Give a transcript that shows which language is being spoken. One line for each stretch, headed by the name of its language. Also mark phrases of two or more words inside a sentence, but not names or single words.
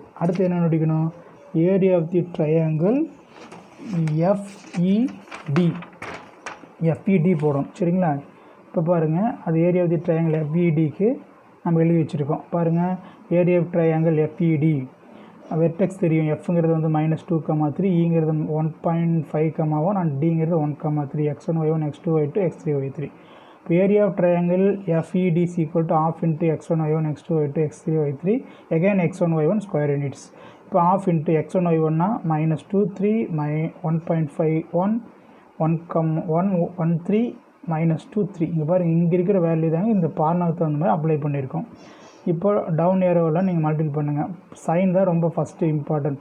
Tamil: அடுத்து என்ன நடிக்கணும்,
English: area of the triangle FED
Tamil: போடும். சரிங்களா, இப்போ பாருங்கள், அது
English: area of the triangle FED
Tamil: நம்ம எழுதி வச்சுருக்கோம். பாருங்கள்,
English: area of triangle FED vertex
Tamil: தெரியும். எஃப்ங்கிறது வந்து -2,3, ஈங்கிறது 1.5,1 அண்ட் டிங்கிறது 1,3, x1 y1 x2 y2 x3 y3.
English: இப்போ area of triangle FED is equal to ½ × x1 y1 x2 y2 x3 y3 again x1 y1 square units.
Tamil: இப்போ ½ × x1 y1னா -2 3 1.5 1 1 -2 3. இங்கே பாருங்கள், இங்கே இருக்கிற வேல்யூ தாங்க இந்த பார்முலாவுக்கு தகுந்த மாதிரி அப்ளை பண்ணியிருக்கோம். இப்போ
English: down arrow
Tamil: நீங்கள் மல்டிபிள் பண்ணுங்கள். சைன் தான் ரொம்ப
English: first important.